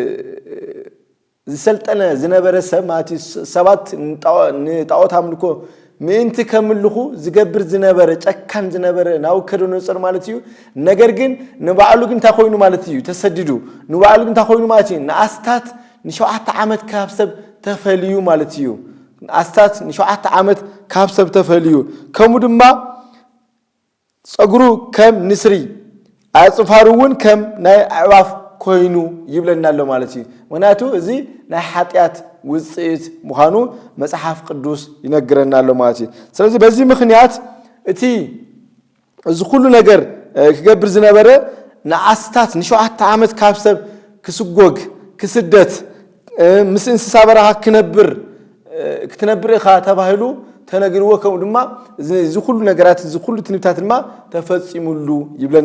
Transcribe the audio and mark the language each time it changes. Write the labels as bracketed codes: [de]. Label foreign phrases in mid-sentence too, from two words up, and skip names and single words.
[ti] ዝሰልጠነ ዝነበረ ሰብ ማለት ሰባት ንጣዖት አምልኮ ምእንቲ ከምልኹ ዝገብር ዝነበረ ጨካን ዝነበረ ናቡከደነፆር ማለት እዩ ነገር ግን ንባዕሉ ግን ታኾይኑ ማለት እዩ ተሰዲዱ ንባዕሉ ግን ታኾይኑ ማለት እዩ ንኣስታት ንሸውዓተ ዓመት ካብ ሰብ ተፈልዩ ማለት እዩ ኣስታት ንሸውዓተ ዓመት ካብ ሰብ ተፈልዩ ከምኡ ድማ ጸጉሩ ከም ንስሪ ኣጽፋሩ እውን ከም ናይ ኣዕዋፍ ኮይኑ ይብለና ኣሎ ማለት እዩ ምክንያቱ እዚ ናይ ሓጢያት ውጽኢት ምዃኑ መጽሓፍ ቅዱስ ይነግረና ኣሎ ማለት እዩ [am] ስለዚህ በዚህ ምክንያት [ti] እቲ እዚ ኩሉ ነገር ክገብር ዝነበረ ንኣስታት ንሸውዓተ ዓመት ካብ ሰብ ክስጎግ ክስደት ምስ እንስሳ በረኻ ክትነብር ኢኻ ተባሂሉ ተነግርዎ ከምኡ ድማ እዚ ኩሉ ነገራት እዚ ኩሉ ትንቢታት ድማ ተፈጺሙሉ ይብለና